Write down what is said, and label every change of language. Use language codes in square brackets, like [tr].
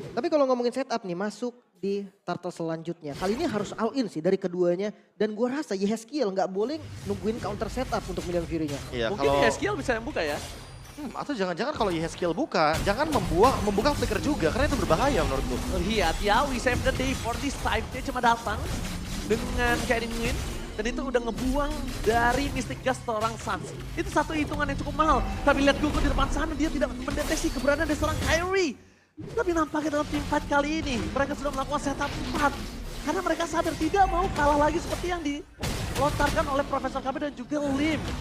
[id] tapi kalau ngomongin setup nih masuk di turtle selanjutnya. Kali ini harus all in sih dari keduanya. Dan gua rasa Yehezkiel nggak boleh nungguin counter setup untuk Minion Fury-nya. Iya Mungkin kalau Yehezkiel bisa yang buka ya. atau jangan-jangan kalau Yehezkiel buka, jangan membuka flicker juga karena itu berbahaya menurutku. Lihat ya, [en] we save the day for this time. [id] Dia cuma datang dengan Kyrie Nguyen. Dan itu udah ngebuang dari Mystic Gust seorang Sans. Itu satu hitungan yang cukup mahal. Tapi lihat Gugu di depan sana, dia tidak mendeteksi keberadaan dari seorang Kyrie. Tapi nampaknya dalam team fight kali ini, mereka sudah melakukan setup 4. Karena mereka sadar tidak mau kalah lagi seperti yang dilontarkan oleh Profesor KB dan juga Lim.